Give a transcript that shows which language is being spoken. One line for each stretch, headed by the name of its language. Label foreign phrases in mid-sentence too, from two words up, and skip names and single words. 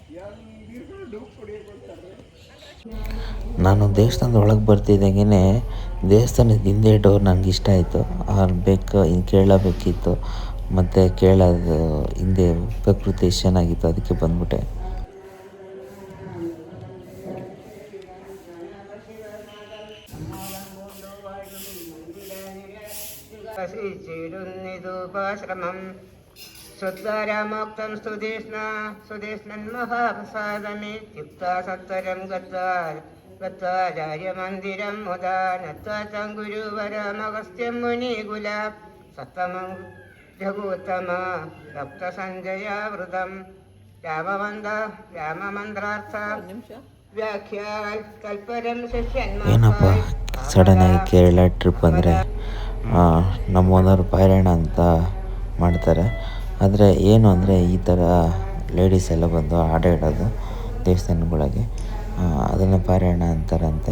Kannada: ನಾನು ದೇವಸ್ಥಾನದ ಒಳಗೆ ಬರ್ತಿದ್ದಂಗೆ ದೇವಸ್ಥಾನದ ಹಿಂದೆ ಡೋರ್ ನನಗೆ ಇಷ್ಟ ಆಯಿತು. ಇನ್ನು ಕೇಳಬೇಕಿತ್ತು ಮತ್ತು ಕೇಳೋದು ಹಿಂದೆ ಪ್ರಕೃತಿ ಎಷ್ಟು ಚೆನ್ನಾಗಿತ್ತು, ಅದಕ್ಕೆ ಬಂದ್ಬಿಟ್ಟೆ.
Sanskrit: शुद्धारामोक्तं सुदेष्णन्महाप्रसादमेत्युक्त्वा सत्वरं गत्वाचार्यमन्दिरं मुदा नत्वा तं गुरुवरमगस्त्यं मुनिकुला सत्तमं रघुत्तम रक्तसञ्जयावृतं राममन्त्रार्थ व्याख्या कल्परं
Kannada: ಏನಪ್ಪ ಸಡನ್ನಾಗಿ ಕೇರಳ ಟ್ರಿಪ್ ಅಂದರೆ ನಮ್ಮ ಓನರ್ ಪಾರಾಯಣ ಅಂತ ಮಾಡ್ತಾರೆ. ಆದರೆ ಏನು ಅಂದರೆ ಈ ಥರ ಲೇಡೀಸ್ ಎಲ್ಲ ಬಂದು ಹಾಡಾಡೋದು ದೇವಸ್ಥಾನಗಳಿಗೆ, ಅದನ್ನೇ ಪಾರಾಯಣ ಅಂತಾರಂತೆ.